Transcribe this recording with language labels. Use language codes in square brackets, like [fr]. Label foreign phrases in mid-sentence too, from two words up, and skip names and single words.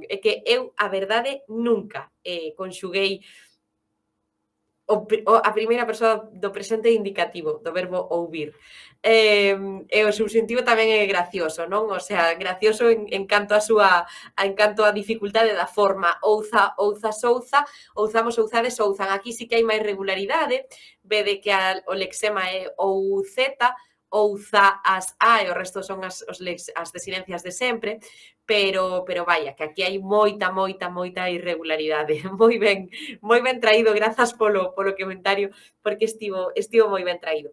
[gl] É que eu, a verdade, nunca conxuguei a primeira persoa do presente indicativo, do verbo ouvir. E o subxuntivo tamén é gracioso, non? [es] O sea, [gl] gracioso en canto a dificultade da forma. Ouza, ouza, souza, ouzamos, ouzades, ouzan. Aquí sí que hai máis regularidade. Vede que o lexema é ouzeta, ouza, as a, e o resto son as desinencias de sempre, pero vaya, que aquí hai moita irregularidade. Moi ben traído, grazas polo comentario, porque estivo moi ben traído.